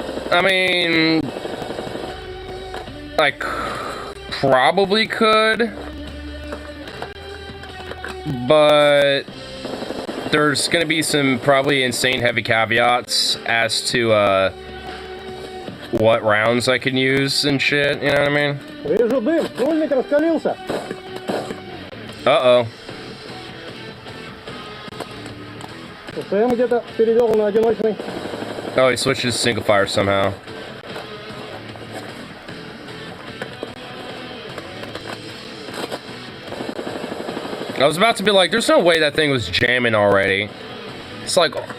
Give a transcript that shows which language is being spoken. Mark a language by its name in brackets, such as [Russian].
[English] I mean, I probably could, but there's gonna be some probably insane heavy caveats as to what rounds I can use and shit, you know what I mean? [Russian] Вижу дым, дульник раскалился. Uh-oh. СМ где-то перевел на одиночный. [English] Oh, he switched to single fire somehow. I was about to be like, there's no way that thing was jamming already. It's like...